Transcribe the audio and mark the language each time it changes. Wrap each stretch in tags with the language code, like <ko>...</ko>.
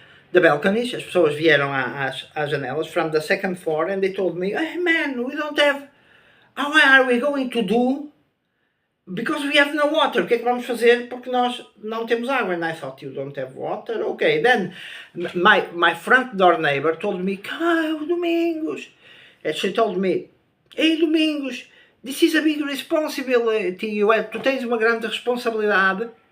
<en>the balconies,</en> <pt>as pessoas vieram às janelas</pt> <en>from the second floor, and they told me, hey man, we don't have, how are we going to do? Because we have no water.</en> <pt>O que é que vamos fazer? Porque nós não temos água.</pt> <en>And I thought, you don't have water? Okay, then my front door neighbor told me, Domingos. And she told me, hey Domingos, this is a big responsibility.</en> <pt>Tu tens uma grande responsabilidade.</pt>